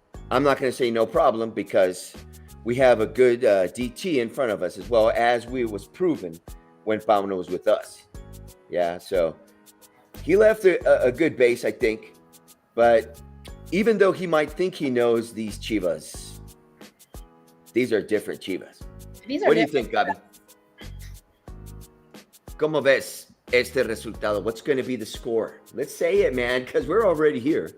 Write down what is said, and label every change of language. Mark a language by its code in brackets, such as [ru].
[en] I'm not going to say no problem because we have a good DT in front of us as well as was proven when Pauno was with us. Yeah, so he left a good base, I think. But even though he might think he knows these Chivas, these are different Chivas. What do you think, Gabi? [es] ¿Cómo ves este resultado? [en] What's going to be the score? Let's say it, man, because we're already here.